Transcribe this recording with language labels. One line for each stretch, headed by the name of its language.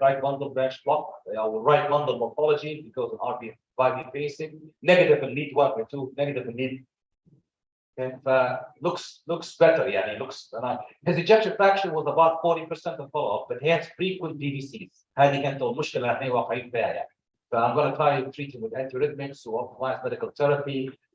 English: Right bundle branch block, or right bundle morphology because of RV pacing. Negative in lead 1 or 2. Negative in lead. Okay, looks better. Yeah, he looks. His ejection fraction was about 40% of follow-up, but he has frequent DVCs.
Arabic: هذه كانت المشكلة احنا واقعين فيها يعني.
English: I'm going to try to treat him with antiarrhythmics or optimize medical therapy.